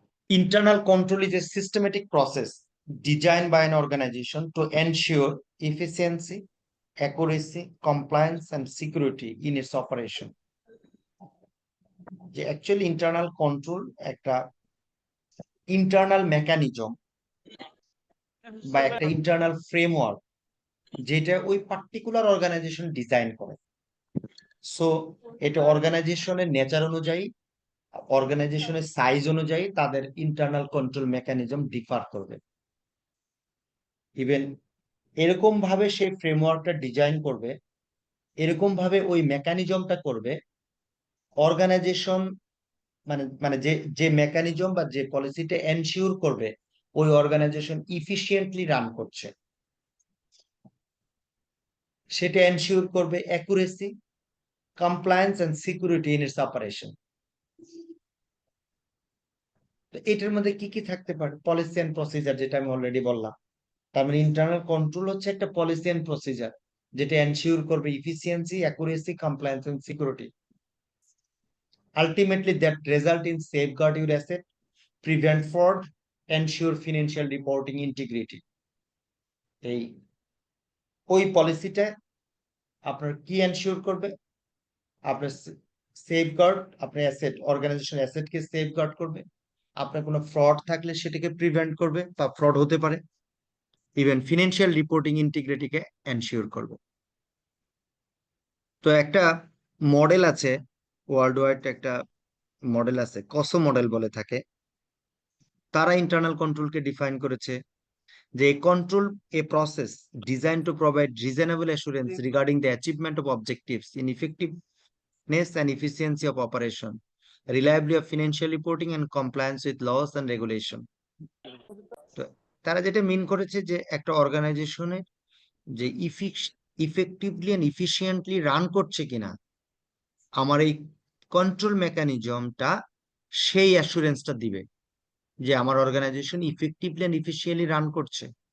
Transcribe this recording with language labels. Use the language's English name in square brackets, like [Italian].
[English] Internal control is a systematic process designed by an organization to ensure efficiency, accuracy, compliance, and security in its operation. [Bangla] যে actually internal control একটা internal mechanism বা একটা internal framework যেটা ওই particular organisation design করে। So এটা অর্গানাইজেশনের nature অনুযায়ী, অর্গানাইজেশনের সাইজ অনুযায়ী তাদের ইন্টারনাল কন্ট্রোল মেকানিজম ডিফার করবে। ইভেন এরকম ভাবে সেই ফ্রেমওয়ার্কটা ডিজাইন করবে, এরকম ভাবে ওই মেকানিজমটা করবে অর্গানাইজেশন, মানে মানে যে যে মেকানিজম বা যে পলিসিটা এনশিওর করবে ওই অর্গানাইজেশন ইফিশিয়েন্টলি রান করছে, সেটা এনশিওর করবে [English] Accuracy, compliance and security in its operation. [Bangla] তো এটার মধ্যে কি কি থাকতে পারে? পলিসি এন্ড প্রসিজার, যেটা আমি অলরেডি বললাম। তার মানে ইন্টারনাল কন্ট্রোল হচ্ছে একটা পলিসি এন্ড প্রসিজার যেটা এনশিওর করবে efficiency, accuracy, compliance and security. [English] Ultimately, that result in safeguard your asset, prevent fraud, ensure financial reporting integrity. [Bangla] এই ওই পলিসিটা আপনার কি এনশিওর করবে? আপনার সেফগার্ড, আপনার অ্যাসেট, অর্গানাইজেশন অ্যাসেটকে সেফগার্ড করবে, আপনার কোনো ফ্রড থাকলে সেটাকে প্রিভেন্ট করবে বা ফ্রড হতে পারে, ইভেন ফিনান্সিয়াল রিপোর্টিং ইন্টিগ্রিটিকে এনশিওর করবে। তো একটা মডেল আছে, ওয়ার্ল্ড ওয়াইড একটা মডেল আছে, কসো মডেল বলে থাকে। তারা ইন্টারনাল কন্ট্রোলকে ডিফাইন করেছে যে [English] control a process designed to provide reasonable assurance regarding the achievement of objectives in effectiveness and efficiency of operation, reliability of financial reporting and compliance with laws and regulation. [Bangla] তো তারা যেটা মিন করেছে যে একটা অর্গানাইজেশনের যে ইফেক্টিভলি এন্ড ইফিশিয়েন্টলি রান করছে কিনা আমার এই কন্ট্রোল মেকানিজমটা সেই অ্যাসুরেন্সটা দিবে যে আমার অর্গানাইজেশন ইফেক্টিভলি এন্ড ইফিশিয়েন্টলি রান করছে।